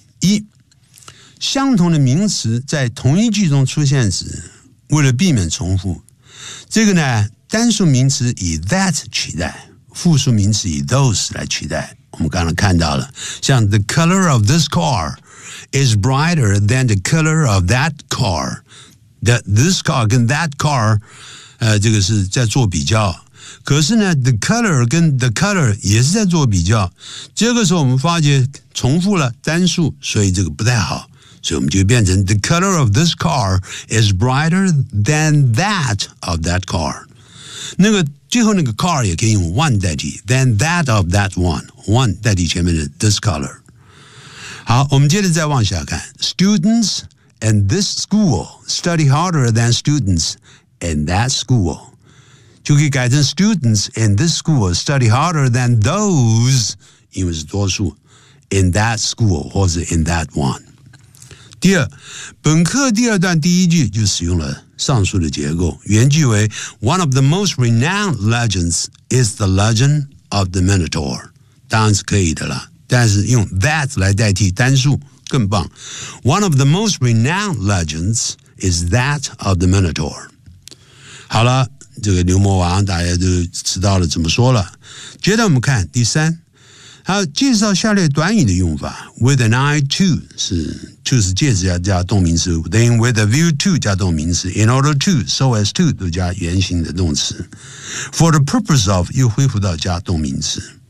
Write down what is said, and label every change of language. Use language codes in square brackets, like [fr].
[zh] 一，相同的名词在同一句中出现时，为了避免重复，这个呢，单数名词以 that 取代，复数名词以 those 来取代。我们刚刚看到了，像 [en] the color of this car is brighter than the color of that car. That this car 跟 that car, [zh] 这个是在做比较。可是呢 ，the color 跟 the color 也是在做比较。这个时候我们发觉重复了单数，所以这个不太好。所以我们就变成 [en] the color of this car is brighter than that of that car. [zh] 那个最后那个 car 也可以用 one 代替 [en] than that of that one. [zh] One 代替前面的 this color. 好，我们接着再往下看。 [en] Students in this school study harder than students in that school. [zh] 就可以改成 [en] students in this school study harder than those, [zh] 因为是多数 [en] in that school 或者 in that one. [zh] 第二，本课第二段第一句就使用了上述的结构。原句为 [en] One of the most renowned legends is the legend of the Minotaur. [zh] 当然是可以的了，但是用 that 来代替单数更棒。 [en] One of the most renowned legends is that of the Minotaur. [zh] 好了，这个牛魔王大家都知道了怎么说了。接着我们看第三，还有介绍下列短语的用法。 [en] With an eye to 是 to [zh] 是介词加动名词 [en] ，then with a view to 加动名词 ，in order to so as to [zh] 都加原形的动词 [en] ，for the purpose of [zh] 又恢复到加动名词。